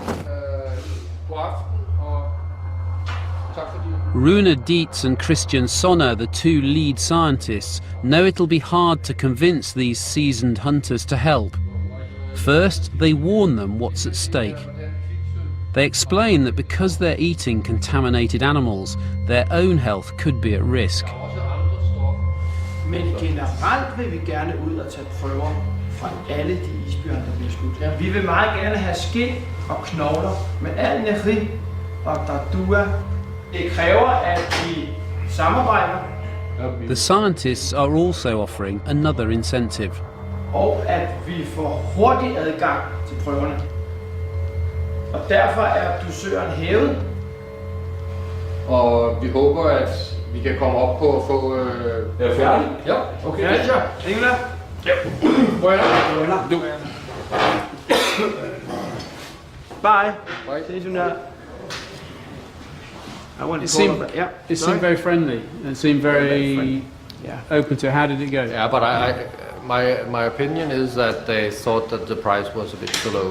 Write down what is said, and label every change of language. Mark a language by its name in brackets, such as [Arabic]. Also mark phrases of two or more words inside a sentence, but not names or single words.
[English] Rune Dietz and Christian Sonner, the two lead scientists, know it'll be hard to convince these seasoned hunters to help. First, they warn them what's at stake. They explain that because they're eating contaminated animals, their own health could be at risk. [Danish] Men generelt vil vi gerne ud og tage prøver fra alle de isbjørne, der bliver skudt. Ja, vi vil meget gerne have skind og knogler med al neri og dardua. Det kræver, at vi samarbejder. [English] The scientists are also offering another incentive. [Danish] Og at vi får hurtig adgang til prøverne. Og derfor er dusøren hævet. Og vi håber, at vi kan komme op på at få... Er det færdigt? Ja, okay. Ja, så. Ingela? Ja. [Spanish] Bueno. [Danish] Du. [English] Bye. Bye. See you soon. I want to It seemed very friendly. It seemed very open to. How did it go? Yeah, but my opinion is that they thought that the price was a bit too low.